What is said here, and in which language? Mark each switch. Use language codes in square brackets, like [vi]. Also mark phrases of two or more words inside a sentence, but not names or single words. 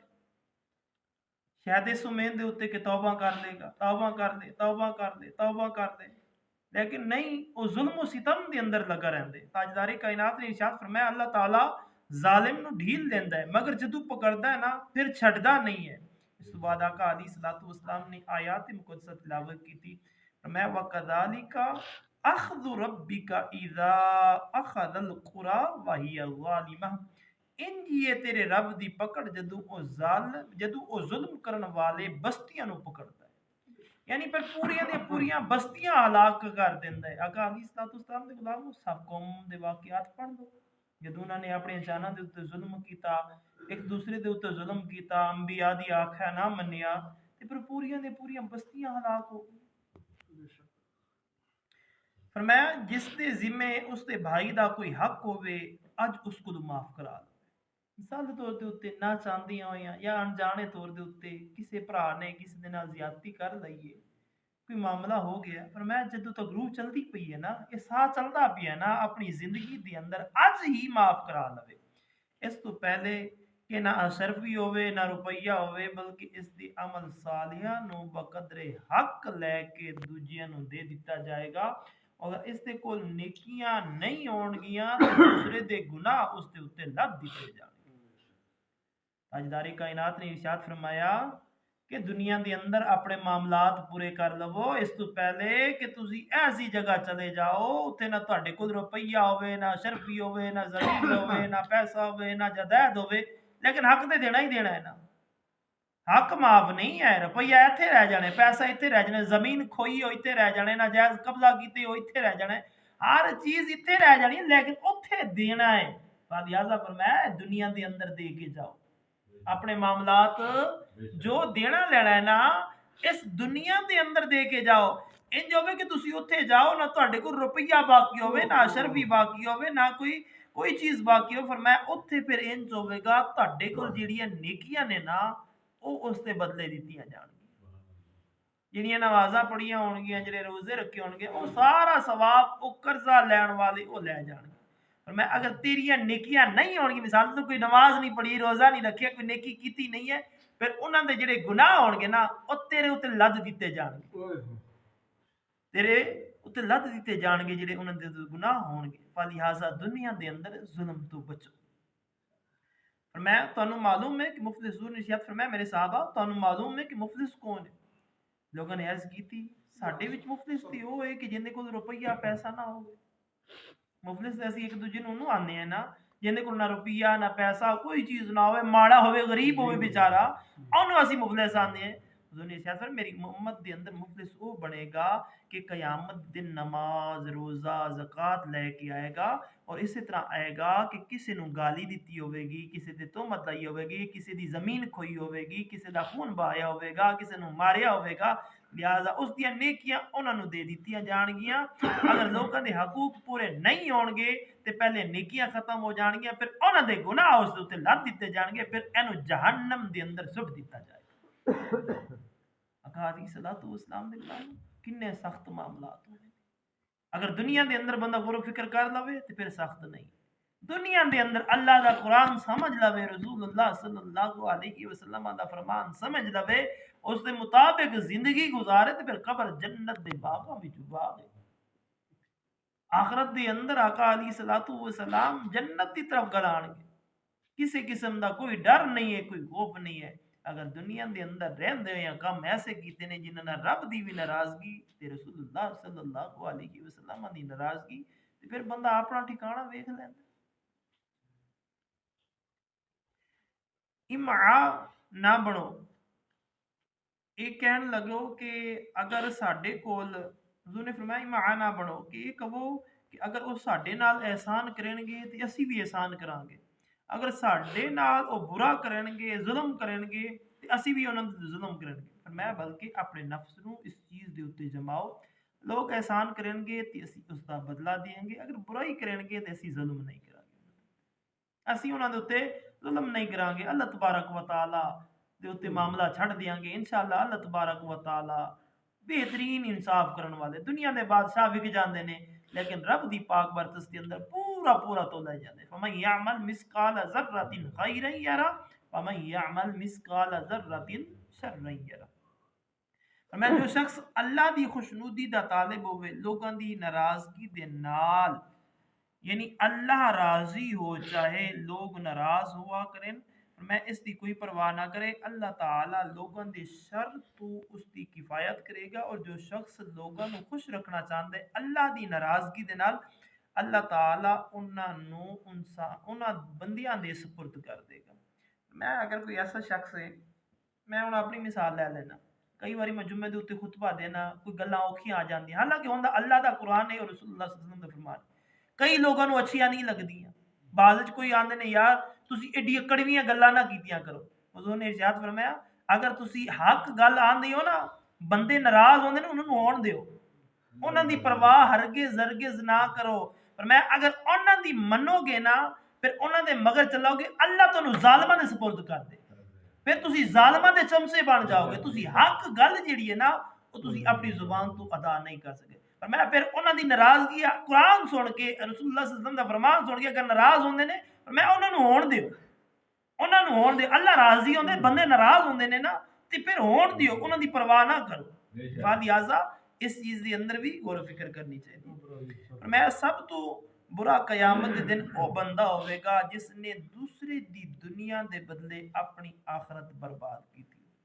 [pa] شاید اس امید دے اتنے کہ توبہ کر لے گا، توبہ کر لے توبہ کر لے توبہ کر لے، لیکن نہیں، وہ ظلم و ستم دے اندر لگا رہندے. تاجدار کائنات نے ارشاد فرمایا اللہ تعالی ظالم نو ڈھیل دیندا ہے مگر جدو پکڑدا ہے نا پھر چھڈدا نہیں ہے. اس تو بعد آقا [ar] علیہ الصلوۃ والسلام [pa] نے آیات مقدسہ تلاوت کی تھی. [ar] فرمایا وَكَذَلِكَ أَخْذُ رَبِّكَ إِذَا أَخَذَ الْقُرَى وَهِيَ ظَالِمَةٌ. [pa] انج یہ تیرے رب دی پکڑ جدو او ظلم کرن والے بستیاں نو پکڑدا ہے، یعنی پر پوریاں دے پوریاں بستیاں ہلاک کر دیندا ہے. آقا [ar] علیہ الصلوۃ والسلام [pa] دے غلامو سب قوم دے واقعات پڑھ لو جدوں انہاں نے اپنے جاناں دے اوتے ظلم کیتا، ایک دوسرے دے اوتے ظلم کیتا، انبیاء دی آکھیا نہ منیا تے پھر پوریاں دے پوریاں بستیاں ہلاک ہو گئی. فرمایا جس دے ذمے اس دے بھائی دا کوئی حق ہوئے اج اس کو معاف کرا لو. مثال دے طور دے اوتے نہ چاندیاں ہویاں یا انجانے طور دے اوتے کسے بھرا نے کسے دے نال زیادتی کر لئیے، کوئی معاملہ ہو گیا، فرمایا جدوں تک روح چلدی پئی ہے نا، یہ ساہ چلدا پیا ہے نا، اپنی زندگی دے اندر اج ہی معاف کرا لوے. اس تو پہلے کہ نہ اشرفی ہوئے نہ روپیہ ہوئے بلکہ اس دی عمل صالحہ نو بقدر حق لے کے دوجیاں نو دے دتا جائے گا. اگر اس دے کول نیکیاں نہیں ہون گیاں تو دوسرے دے گناہ اس دے اوتے لد دیتے جان. تاجدار کائنات نے ارشاد فرمایا کہ دنیا دے اندر اپنے معاملات پورے کر لو اس تو پہلے کہ تسی ایسی جگہ چلے جاؤ اتنے نہ تہاڈے کول روپیہ ہوئے نہ شرفی ہوئے نہ زمین ہوئے نہ پیسہ ہوئے نہ جائیداد ہوئے، لیکن حق تے دینا ہی دینا ہے نا. حق معاف نہیں ہے. روپیہ ایتھے رہ جانے، پیسہ ایتھے رہ جانے، زمین کھوئی ہو ایتھے رہ جانے، ناجائز قبضہ کیتے ہو ایتھے رہ جانے، ہر چیز ایتھے رہ جانی لیکن اوتھے دینا ہے. لہذا فرمایا دنیا دے اندر دے کے جاؤ اپنے معاملات جو دینا لینا ہے نا اس دنیا دے اندر دے کے جاؤ. انج ہوے کہ تسی اوتھے جاؤ نہ تہاڈے کول روپیہ باقی ہوے نہ اشرفی باقی ہوے نہ کوئی چیز باقی ہو. فرمایا اوتھے پھر انج ہوے گا تہاڈے کول جڑیاں نیکیاں نے نا وہ اس دے بدلے دتیاں جان گیاں، جڑیاں نمازاں پڑھیاں ہون گیاں، جڑے روزے رکھے ہون گے، وہ سارا ثواب وہ قرضہ لین والے وہ لے جان گے. اور میں اگر تیریاں نیکیاں نہیں ہون گی، مثال تو کوئی نماز نہیں پڑھی، روزہ نہیں رکھیا، کوئی نیکی کیتی نہیں ہے، پھر انہاں دے جڑے گناہ ہون گے نا وہ تیرے اوتے لد دیتے جان گے، تیرے اوتے لد دیتے جان گے جڑے انہاں دے گناہ ہون گے. فلہذا دنیا دے اندر ظلم تو بچو. فرمایا تانوں معلوم ہے کہ مفلس، حضور نے ارشاد فرمایا میرے صحابہ تانوں معلوم ہے کہ مفلس کون ہے؟ لوگوں نے عرض کی تھی ساڈے وچ مفلس تے وہ ہے کہ جن دے کول روپیہ پیسہ نہ ہوے. مفلس اسی ایک دوجے نوں آنے ہیں نا جن دے کول نہ روپیہ نہ پیسہ کوئی چیز نہ ہوے، ماڑا ہوے غریب ہوے بیچارہ، اونوں اسی مفلس آنے ہیں. حضور نے ارشاد فرمایا میری امت دے اندر مفلس وہ بنے گا کہ قیامت دن نماز روزہ زکوٰۃ لے کے آئے گا اور اسی طرح آئے گا کہ کسی نو گالی دیتی ہوئے گی، کسی دے تہمت لائی ہوئے گی، کسی دی زمین کھوئی ہوئے گی، کسی دا خون بہایا ہوئے گا، کسی نو ماریا ہوئے گا. لہذا اس دیاں نیکیاں انہاں نو دے دتیاں جان گیاں. اگر لوکاں دے حقوق پورے نہیں ہون گے تے پہلے نیکیاں ختم ہو جان گیاں، پھر انہاں دے گناہ اس دے اوتے لد دتے جان گے، پھر اینو جہنم دے اندر سٹ دتا جائے گا. آقا [ar] علیہ الصلوۃ والسلام [pa] نے کہا کنے سخت معاملات ہونے اگر دنیا دے اندر بندہ غور و فکر کر لوے تو پھر سخت نہیں دنیا دے اندر اللہ دا قرآن سمجھ لوے رسول اللہ [ar] صلی اللہ علیہ وسلم [pa] دا فرمان سمجھ لوے اس دے مطابق زندگی گزارے تو پھر قبر جنت دے باغاں وچ باغ ہے آخرت دے اندر آقا [ar] علیہ الصلوۃ والسلام [pa] جنت دی طرف گلان گے کسی قسم دا کوئی ڈر نہیں ہے کوئی خوف نہیں ہے اگر دنیا دے اندر رہندے یا کام ایسے کیتے نے جنہاں نال رب دی بھی ناراضگی تے رسول اللہ [ar] صلی اللہ علیہ وسلم [pa] دی ناراضگی تے پھر بندہ اپنا ٹھکانہ ویکھ لیندا امعا نہ بنو یہ کہن لگو کہ اگر ساڈے کول حضور نے فرمایا امعا نہ بنو کہ یہ کہو کہ اگر وہ ساڈے نال احسان کرن گے تے اسی بھی احسان کران گے اگر ساڈے نال وہ برا کرن گے ظلم کرن گے تے اسی بھی انہاں تے ظلم کرن گے فرمایا بلکہ اپنے نفس نو اس چیز دے اوتے جماؤ لوگ احسان کرن گے تے اسی اس دا بدلہ دیں گے اگر برائی کرن گے تے اسی ظلم نہیں کران گے اسی انہاں دے اوتے ظلم نہیں کران گے اللہ تبارک و تعالی دے اوتے معاملہ چھڑ دیاں گے انشاءاللہ اللہ تبارک و تعالی بہترین انصاف کرن والے دنیا دے بادشاہ وک جاندے نے لیکن رب دی پاک برکت دے اندر پورا پورا تولا جاندے [ar] فمن یعمل مثقال ذرۃ خیرا یرا ومن یعمل مثقال ذرۃ شرا یرا [pa] میں جو شخص اللہ دی خوشنودی دا طالب ہوئے لوگاں دی ناراضگی دے نال یعنی اللہ راضی ہو چاہے لوگ ناراض ہوا کریں میں اس دی کوئی پرواہ نہ کرے اللہ تعالی لوگوں دے شر تو اس دی کفایت کرے گا اور جو شخص لوگوں نو خوش رکھنا چاہتا ہے اللہ دی ناراضگی دے نال اللہ تعالی انہاں بندیاں دے سپرد کر دے گا میں اگر کوئی ایسا شخص ہے میں ہن اپنی مثال لے لینا کئی باری میں جمعے دے اوتے خطبہ دینا کوئی گلاں اوکھیاں آ جاندیاں حالانکہ ہوندا اللہ دا قرآن ہے اور رسول اللہ [ar] صلی اللہ علیہ وسلم [pa] دا فرمان کئی لوگوں نو اچھیاں نہیں لگدیاں بعض وچ کوئی آندے نے یار تسی ایڈی کڑویاں گلاں نہ کیتیاں کرو حضور نے ارشاد فرمایا اگر تسی حق گل آندی ہو نا بندے ناراض ہوندے نے انہاں نو ہون دیو انہاں دی پرواہ ہرگز نہ کرو فرمایا اگر انہاں دی منو گے نا پھر انہاں دے مگر چلاؤ گے اللہ تانوں ظالماں دے سپرد کر دے پھر تسی ظالماں دے چمچے بن جاؤ گے تسی حق گل جیڑی ہے نا وہ تسی اپنی زبان تو ادا نہیں کر سکے فرمایا پھر انہاں دی ناراضگی قرآن سن کے رسول اللہ [ar] صلی اللہ علیہ وسلم [pa] دا فرمان سن کے اگر ناراض ہوندے نے فرمایا انہاں نو ہون دیو انہاں نو ہون دیو اللہ راضی ہوندے بندے ناراض ہوندے نے نا تے پھر ہون دیو انہاں دی پرواہ نہ کرو لہذا اس چیز دے اندر بھی غور و فکر کرنی چاہیے فرمایا سب تو برا قیامت دے دن او بندہ ہوئے گا جس نے دوسرے دی دنیا دے بدلے اپنی آخرت برباد کی تھی